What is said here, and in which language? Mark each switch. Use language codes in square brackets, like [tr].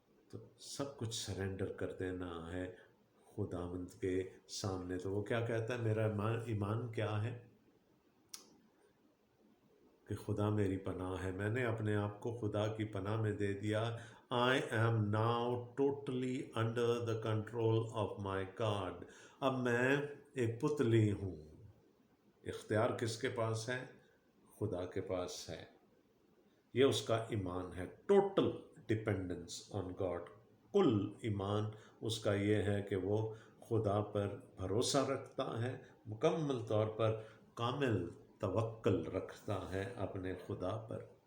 [ur] تو سب کچھ سرنڈر کر دینا ہے خداوند کے سامنے. تو وہ کیا کہتا ہے؟ میرا ایمان کیا ہے؟ کہ خدا میری پناہ ہے. میں نے اپنے آپ کو خدا کی پناہ میں دے دیا. [en] I am now totally under the control of my God. [ur] اب میں ایک پتلی ہوں. اختیار کس کے پاس ہے؟ خدا کے پاس ہے. یہ اس کا ایمان ہے. [en] Total dependence on God. [ur] کل ایمان اس کا یہ ہے کہ وہ خدا پر بھروسہ رکھتا ہے، مکمل طور پر کامل توکل رکھتا ہے اپنے خدا پر.